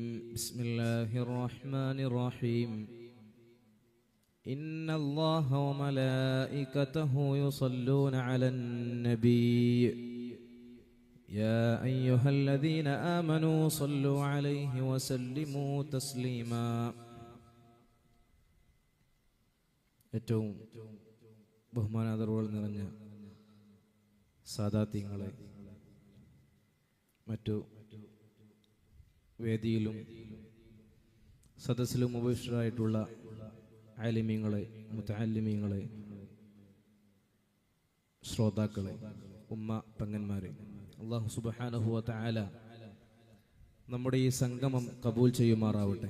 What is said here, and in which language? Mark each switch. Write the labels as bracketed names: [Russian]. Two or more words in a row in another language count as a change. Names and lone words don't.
[Arabic] بسم الله الرحمن الرحيم. إن الله وملائكته يصلون على النبي يا أيها الذين آمنوا صلوا عليه وسلموا تسليما. [Malayalam] ഏറ്റവും ബഹുമാനാദരവുകൾ നിറഞ്ഞ സാദാത്യങ്ങളെ, മറ്റു വേദിയിലും സദസ്സിലും ഉപവിഷ്ടരായിട്ടുള്ള ആലിമീങ്ങളെ, മുതഅല്ലിമീങ്ങളെ, ശ്രോതാക്കളെ, ഉമ്മ പെങ്ങന്മാരെ, [Arabic] الله سبحانه وتعالى [Malayalam] നമ്മുടെ ഈ സംഗമം കബൂൽ ചെയ്യുമാറാവട്ടെ.